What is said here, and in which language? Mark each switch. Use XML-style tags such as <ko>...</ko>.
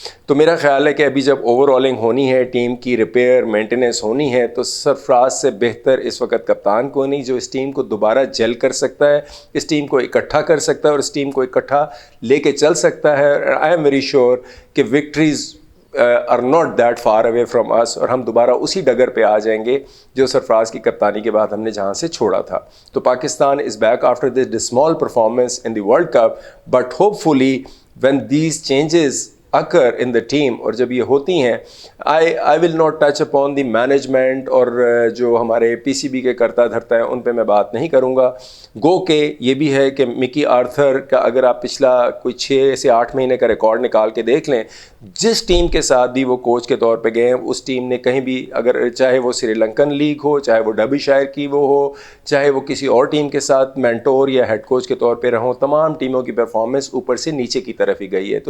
<ur>تو میرا خیال ہے کہ ابھی جب اوور آلنگ ہونی ہے, ٹیم کی ریپیئر مینٹیننس ہونی ہے, تو سرفراز سے بہتر اس وقت کپتان کو نہیں جو اس ٹیم کو دوبارہ جیل کر سکتا ہے, اس ٹیم کو اکٹھا کر سکتا ہے اور اس ٹیم کو اکٹھا لے کے چل سکتا ہے.</ur> <en>I am very sure</en> <ur>کہ victories</ur> <en>are not that far away from us,</en> <ur>اور ہم دوبارہ اسی ڈگر پہ آ جائیں گے جو سرفراز کی کپتانی کے بعد ہم نے جہاں سے چھوڑا تھا.</ur> <en>تو Pakistan is back after this dismal performance in the World Cup, but hopefully when these changes occur in the team,</en> <ur>اور جب یہ ہوتی ہیں,</ur> <en>I will not touch upon the management</en> <ur>اور جو ہمارے PCB کے کرتا دھرتا ہے ان پہ میں بات نہیں کروں گا. گو کہ یہ بھی ہے کہ مکی آرتھر کا اگر آپ پچھلا کوئی 6 سے 8 مہینے کا ریکارڈ نکال کے دیکھ لیں, جس ٹیم کے ساتھ بھی وہ کوچ کے طور پہ گئے ہیں اس ٹیم نے کہیں بھی, اگر چاہے وہ سری لنکن لیگ ہو, چاہے وہ ڈربی شائر کی وہ ہو, چاہے وہ کسی اور ٹیم کے ساتھ مینٹور یا ہیڈ کوچ کے طور پہ رہوں, تمام ٹیموں کی پرفارمنس اوپر سے نیچے کی طرف ہی گئی ہے.</ur>